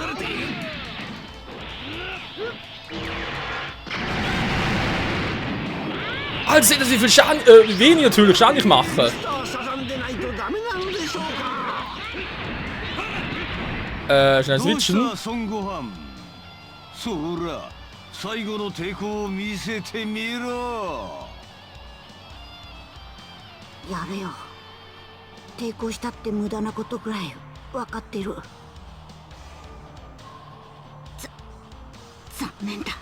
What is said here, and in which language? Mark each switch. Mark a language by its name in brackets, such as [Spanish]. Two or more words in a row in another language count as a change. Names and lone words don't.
[German] Alter, seht ihr, wie viel Schaden, wenig natürlich Schaden ich mache. Schnell switchen. [Japanese] やれよ。抵抗したって無駄なことぐらい分かっている。残念だ。